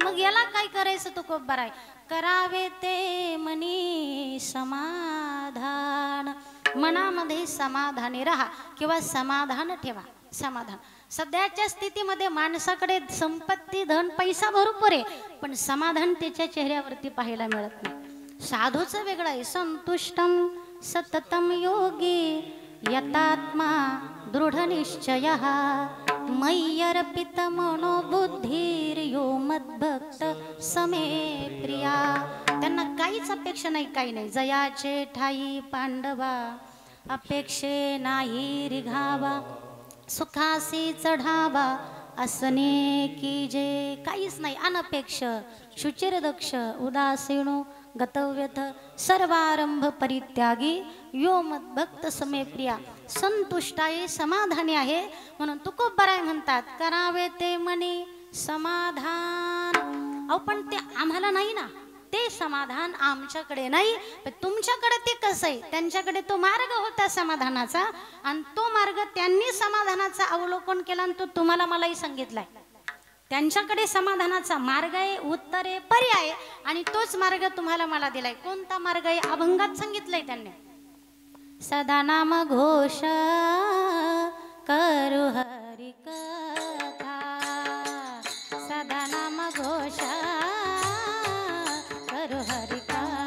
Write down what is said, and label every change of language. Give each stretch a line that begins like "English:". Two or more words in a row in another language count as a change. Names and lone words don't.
Marathi: मग याला काय करायचं तू खूप बरं आहे, करावे ते मनी समाधान. मनामध्ये समाधानी राहा किंवा समाधान ठेवा. समाधान सध्याच्या स्थितीमध्ये माणसाकडे संपत्ती धन पैसा भरपूर आहे, पण समाधान त्याच्या चेहऱ्यावरती पाहायला मिळत नाही. साधूचं वेगळं आहे,
Sanskrit: संतुष्टम सततम योगी यतात्मा दृढ निश्चय मय्यर्पित मनोबुद्धीर यो मद्भक्त समे प्रिया.
Marathi: त्यांना काहीच अपेक्षा नाही, काही नाही. जयाचे ठाई पांडवा अपेक्षे नाही रिघावा, सुखासी चढावा असने की जे. काहीच नाही,
Sanskrit: अनपेक्ष शुचिर दक्ष उदासीनो गतव्यथ सर्वारंभ परित्यागी यो मद्भक्त समे प्रिया.
Marathi: संतुष्ट आहे, समाधानी आहे, म्हणून तुकोबाराय म्हणतात करावे ते मनी समाधान. अहो पण ते आम्हाला नाही ना, ते समाधान आमच्याकडे नाही, पण तुमच्याकडे ते कसं आहे. त्यांच्याकडे तो मार्ग होता समाधानाचा आणि तो मार्ग त्यांनी समाधानाचा अवलोकन केला आणि तो तुम्हाला मलाही सांगितलाय. त्यांच्याकडे समाधानाचा मार्ग आहे, उत्तर आहे, पर्याय, आणि तोच मार्ग तुम्हाला मला दिलाय. कोणता मार्ग आहे? अभंगात सांगितलंय त्यांनी. सदा नाम घोष करू हरि कथा, सदा नाम घोष करू हरि कथा.